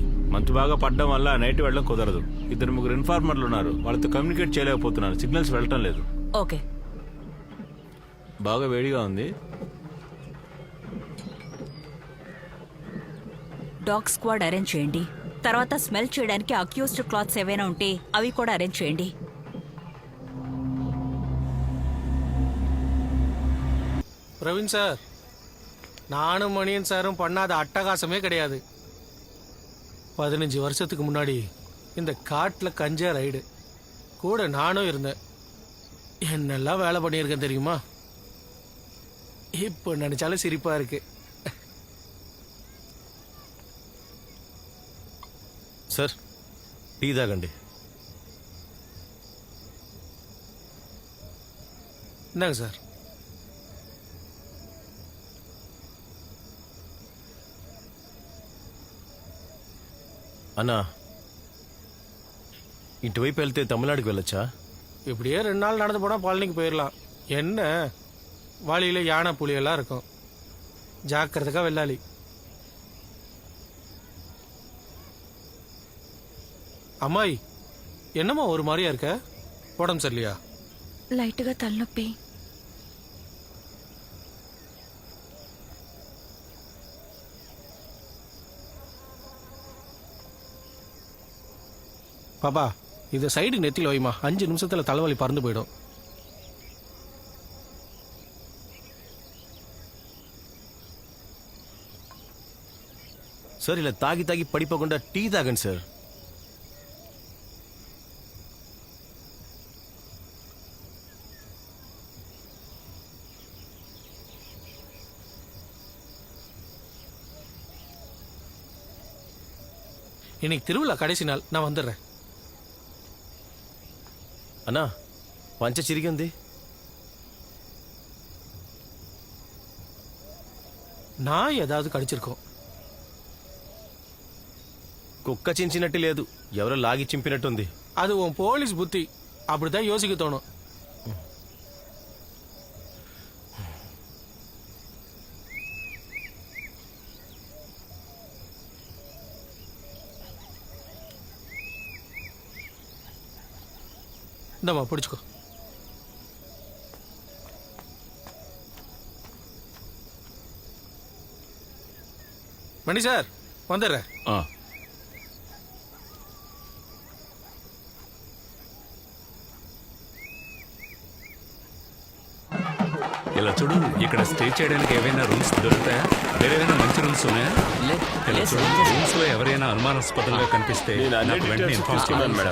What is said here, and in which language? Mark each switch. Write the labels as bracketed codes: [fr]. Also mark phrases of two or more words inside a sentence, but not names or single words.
[te] మంచు బాగా పడ్డం వల్ల నైట్ వెళ్ళడం కుదరదు. 2-3 ఇన్ఫార్మర్లు ఉన్నారు, వాళ్ళతో కమ్యూనికేట్ చేయలేకపోతున్నారు. సిగ్నల్స్ వెళ్ళటం లేదు. ఓకే. బాగా వేడిగా ఉంది. [en] dog squad arrange [te] చేయండి. తర్వాత స్మెల్ చేయడానికి [en] accused clothes [te] ఏవైనా ఉంటే అవి కూడా అరేంజ్ చేయండి. [ta] பிரவீன் சார், நானும் மணியன் சாரும் பண்ணாத அட்டகாசமே கிடையாது. 15 வருஷத்துக்கு முன்னாடி இந்த காட்டில் கஞ்சா ரைடு கூட நானும் இருந்தேன். என்னெல்லாம் வேலை பண்ணியிருக்கேன் தெரியுமா? இப்போ நினைச்சாலும் சிரிப்பா இருக்கு. [te] సార్, టీ తాగండి. [ta] இந்தாங்க சார். [te] అన్నా, ఇటువైపు వెళ్తే తమిళనాడుకి వెళ్ళొచ్చా? [ta] இப்படியே 2 நாள் நடந்து போனால் பழனிக்கு போயிடலாம். என்ன வழியில் யானை புலியெல்லாம் இருக்கும். ஜாக்கிரதைக்கா வெள்ளாளி. అమ్మాయి, என்னம்மா ஒரு மாதிரியா இருக்க? உடம்பு சரியில்லையா? [te] లైట్గా తలనొప్పి. [ta] பாப்பா, இதை சைடு நெத்தியில் வைமா. 5 நிமிஷத்துல தலைவலி பறந்து போயிடும். [te] సార్, ఇలా తాగి తాగి పడిపోకుండా టీ తాగండి సార్. [ta] இன்னைக்கு திருவிழா கடைசி நாள், நான் வந்துடுறேன். [te] అన్నా, పంచ చిరిగింది. [ta] நான் ஏதாவது கடிச்சிருக்கோம். [te] కుక్క చించినట్టు లేదు, ఎవరో లాగి చింపినట్టుంది. [ta] அது உன் போலீஸ் புத்தி. அப்படிதான் யோசிக்க தோணும். இந்தம்மா பிடிச்சுக்கோ. மணி சார், வந்துடுறேன். [te] ఇలా చూడు, ఇక్కడ స్టే చేయడానికి ఏవైనా రూమ్స్ దొరుకుతాయా? వేరేమైనా మంచి రూమ్స్ ఉన్నాయా? ఇలా చూడు, రూమ్స్ లో ఎవరైనా అనుమానాస్పదంగా కనిపిస్తే నాకు వెంటనే ఇన్ఫార్మ్ చేయండి మేడం.